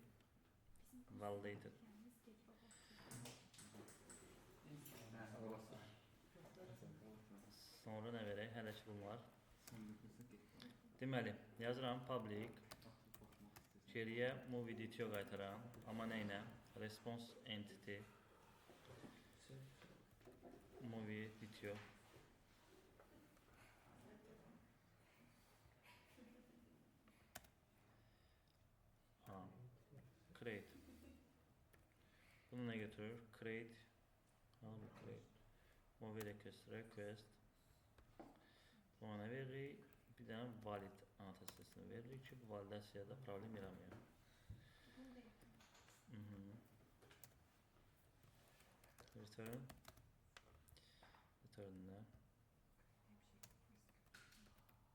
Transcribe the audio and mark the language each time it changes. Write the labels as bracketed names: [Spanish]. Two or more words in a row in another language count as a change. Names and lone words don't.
[Azerbaijani] Validated. Orası. Sonra nə verək? Hələ ki bunlar. Deməli, yazıram public. Geriyə [English] movie DTO [Azerbaijani] qaytaram. Amma nə ilə? [English] Response entity. Movie DTO. [Azerbaijani] Create. Bunu nə götürür? Create. [English] Create. Movie request. [Azerbaijani] Buna nə veririk? Bir dənə valid anotasiyasını veririk ki, bu validasiyada problem yaramıyor. Return. Return nə?